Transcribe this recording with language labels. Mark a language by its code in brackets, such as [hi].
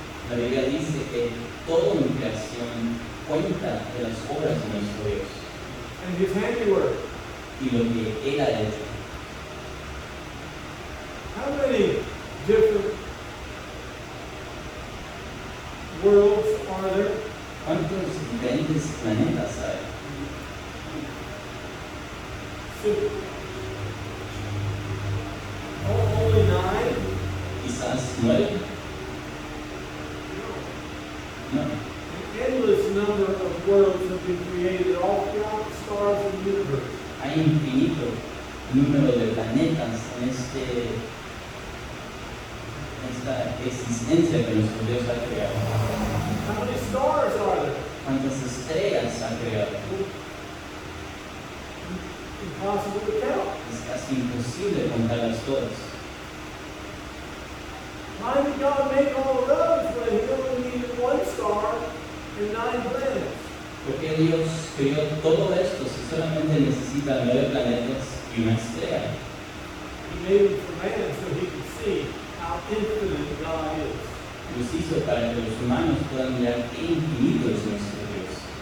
[es] La Biblia dice que todo en creación cuenta de las obras de nuestro Dios [en] And His handiwork. [es] y lo que Él ha hecho. [en] How many different worlds are there? [es] ¿Cuántos diferentes planetas hay? [en] Six. Only 9? [es] Quizás 9. No. [en] An endless number of worlds have been created all throughout the stars of the universe. [es] Hay infinito número de planetas en esta existencia que nuestro Dios ha creado. [en] How many stars are there? [es] ¿Cuántas estrellas ha creado? [en] Impossible to count. [es] Es casi imposible contarlas todas. [en] Why did God make all of those when He only needed one star and 9 planets? [es] ¿Por qué Dios creó todo esto si solamente necesita 9 planetas y una estrella? [en] He made them for man so He could see how infinite God is. [es] Los hizo para que los humanos puedan mirar qué infinito es nuestro Dios.